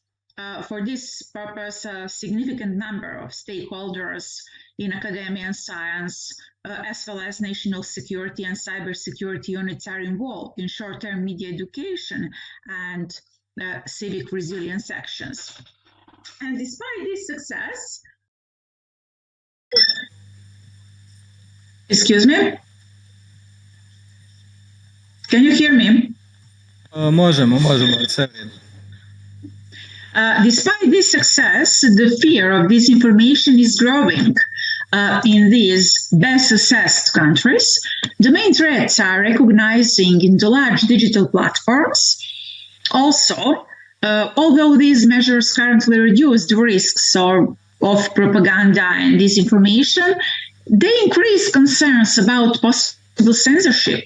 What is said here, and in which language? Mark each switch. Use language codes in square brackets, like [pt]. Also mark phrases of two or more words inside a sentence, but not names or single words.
[en] For this purpose, a significant number of stakeholders in academia and science, as well as national security and cybersecurity units, are involved in short-term media education and civic resilience actions. And despite this success, excuse me, can you hear me? [bs] Možemo, sve vrijeme. [en] Despite this success, the fear of disinformation is growing in these best assessed countries. The main threats are recognizing in the large digital platforms. Also, although these measures currently reduce the risks of propaganda and disinformation, they increase concerns about possible censorship.